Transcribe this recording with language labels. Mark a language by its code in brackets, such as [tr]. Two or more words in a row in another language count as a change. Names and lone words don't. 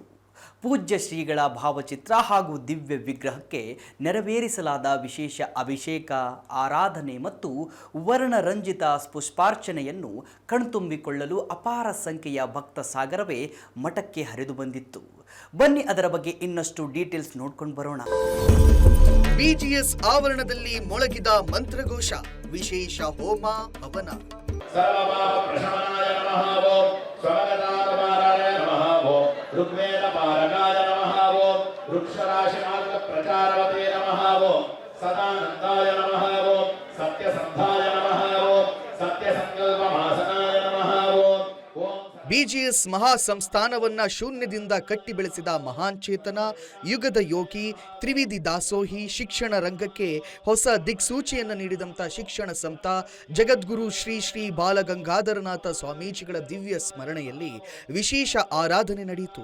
[kn] ಪೂಜ್ಯ ಶ್ರೀಗಳ ಭಾವಚಿತ್ರ ಹಾಗೂ ದಿವ್ಯ ವಿಗ್ರಹಕ್ಕೆ ನೆರವೇರಿಸಲಾದ ವಿಶೇಷ ಅಭಿಷೇಕ, ಆರಾಧನೆ ಮತ್ತು ವರ್ಣರಂಜಿತ ಪುಷ್ಪಾರ್ಚನೆಯನ್ನು ಕಣ್ತುಂಬಿಕೊಳ್ಳಲು ಅಪಾರ ಸಂಖ್ಯೆಯ ಭಕ್ತ ಸಾಗರವೇ ಮಠಕ್ಕೆ ಹರಿದು ಬಂದಿತ್ತು. ಬನ್ನಿ ಅದರ ಬಗ್ಗೆ ಇನ್ನಷ್ಟು ಡೀಟೇಲ್ಸ್ ನೋಡ್ಕೊಂಡು ಬರೋಣ. BGS ಆವರಣದಲ್ಲಿ ಮೊಳಗಿದ ಮಂತ್ರಘೋಷ, ವಿಶೇಷ ಹೋಮ ಹವನ. [sa] सर्वपापप्रशमनाय नमः ओं स्वगतानुवाराय नमः ओं ऋग्वेदपारकाय नमः ओं वृक्षराशिमार्गप्रचारवते नमः ओं सदानन्दाय नमः ओं सत्यसन्धाय नमः ओं सत्यसङ्कल्पमासनाय नमः ओं [kn] ಬಿಜಿಎಸ್ ಮಹಾಸಂಸ್ಥಾನವನ್ನ ಶೂನ್ಯದಿಂದ ಕಟ್ಟಿ ಬೆಳೆಸಿದ ಮಹಾನ್ ಚೇತನ, ಯುಗದ ಯೋಗಿ, ತ್ರಿವಿಧಿ ದಾಸೋಹಿ, ಶಿಕ್ಷಣ ರಂಗಕ್ಕೆ ಹೊಸ ದಿಕ್ಸೂಚಿಯನ್ನು ನೀಡಿದಂಥ ಶಿಕ್ಷಣ ಸಂತ ಜಗದ್ಗುರು ಶ್ರೀ ಶ್ರೀ ಬಾಲಗಂಗಾಧರನಾಥ ಸ್ವಾಮೀಜಿಗಳ ದಿವ್ಯ ಸ್ಮರಣೆಯಲ್ಲಿ ವಿಶೇಷ ಆರಾಧನೆ ನಡೆಯಿತು.